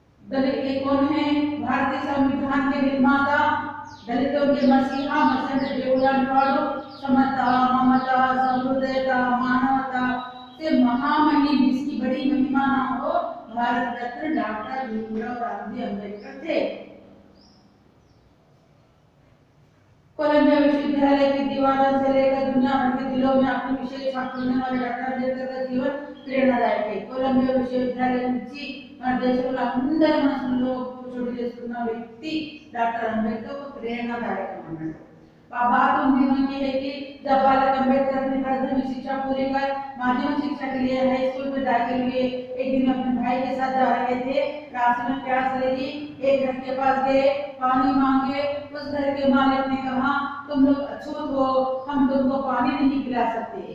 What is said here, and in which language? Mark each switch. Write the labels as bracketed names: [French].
[Hindi] दलित ये कौन है? भारतीय संविधान के निर्माता, दलितों के मसीहा मसंत देवलाल नेहरू समता ममता समृद्धता मानवता से महामहिम जिसकी बड़ी महिमा ना हो भारत रत्न डॉक्टर भीमराव रामजी अंबेडकर थे। कोलंबिया विश्वविद्यालय की दीवारों से लेकर दुनिया भर के दिलों में अपनी विशेष छाप छोड़ने वाले डॉक्टर अंबेडकर का जीवन प्रेरणादायक है। [Telugu] कोलंबिया विश्वविद्यालय నుంచి మన దేశంలో అందరి మనసుల్లో చోటు చేసుకున్న వ్యక్తి [Hindi] डॉक्टर अंबेडकर को प्रेरणादायक [Telugu] अన్నమాట। [Hindi] बात उन दिनों की है कि जब बालक अंबेडकर अपनी प्राथमिक शिक्षा पूरी कर माध्यमिक शिक्षा के लिए हाई स्कूल में दाखिल हुए। एक दिन अपने भाई के साथ जा रहे थे, रास्ते में प्यास लगी, एक घर के पास गए, पानी मांगे। उस घर के मालिक ने कहा तुम लोग अछूत हो, हम तुमको पानी नहीं पिला सकते।